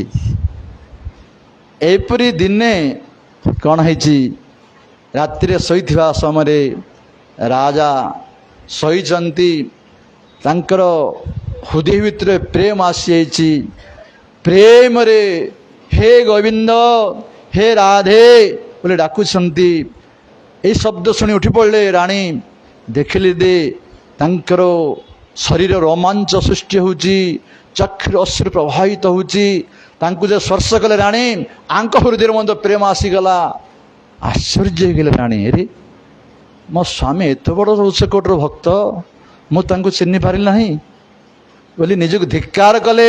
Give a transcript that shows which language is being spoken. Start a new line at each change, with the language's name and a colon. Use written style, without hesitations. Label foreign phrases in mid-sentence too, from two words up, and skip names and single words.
Odia: ଏହିପରି ଦିନେ କ'ଣ ହେଇଛି, ରାତିରେ ଶୋଇଥିବା ସମୟରେ ରାଜା ଶୋଇଛନ୍ତି, ତାଙ୍କର ହୃଦୟ ଭିତରେ ପ୍ରେମ ଆସିଯାଇଛି। ପ୍ରେମରେ ହେ ଗୋବିନ୍ଦ, ହେ ରାଧେ ବୋଲି ଡାକୁଛନ୍ତି। ଏଇ ଶବ୍ଦ ଶୁଣି ଉଠି ପଡ଼ଲେ ରାନୀ ଦେଖିଲେ ଦେ ତାଙ୍କର ଶରୀର ରୋମାଞ୍ଚ ସୃଷ୍ଟି ହେଉଛି, ଚକ୍ଷୁର ଅଶ୍ରୁ ପ୍ରବାହିତ ହେଉଛି। ତାଙ୍କୁ ଯେ ସ୍ପର୍ଶ କଲେ ରାଣୀ ଆଙ୍କ ହୃଦୟରେ ମଧ୍ୟ ପ୍ରେମ ଆସିଗଲା। ଆଶ୍ଚର୍ଯ୍ୟ ହେଇଗଲେ ରାଣୀ, ଆରେ ମୋ ସ୍ୱାମୀ ଏତେ ବଡ଼ ଉଚ୍ଚକୋଟୀର ଭକ୍ତ, ମୁଁ ତାଙ୍କୁ ଚିହ୍ନି ପାରିଲି ନାହିଁ ବୋଲି ନିଜକୁ ଧିକ୍କାର କଲେ।